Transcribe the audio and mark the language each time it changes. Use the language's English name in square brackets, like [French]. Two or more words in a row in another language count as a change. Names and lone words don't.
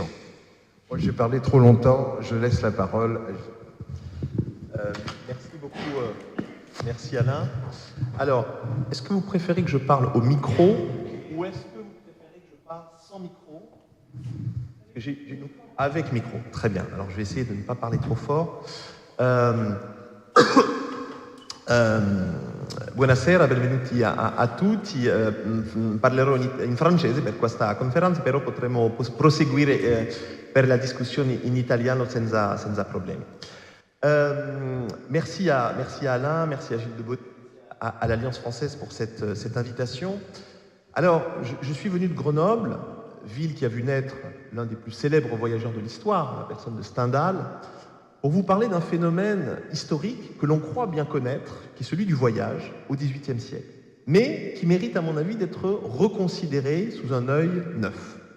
[French] Moi, j'ai parlé trop longtemps, je laisse la parole à merci beaucoup, merci Alain. Alors, est-ce que vous préférez que je parle au micro ou est-ce que vous préférez que je parle sans micro? Avec micro, très bien. Alors, je vais essayer de ne pas parler trop fort. [Italian] Buonasera, benvenuti a tutti. Parlerò in francese per questa conferenza, però potremo proseguire per la discussione in italiano senza problemi. [French] Merci à Alain, merci à Gilles Debot, à l'Alliance française pour cette invitation. Alors, je suis venu de Grenoble, ville qui a vu naître l'un des plus célèbres voyageurs de l'histoire, la personne de Stendhal, pour vous parler d'un phénomène historique que l'on croit bien connaître, qui est celui du voyage au XVIIIe siècle, mais qui mérite à mon avis d'être reconsidéré sous un œil neuf.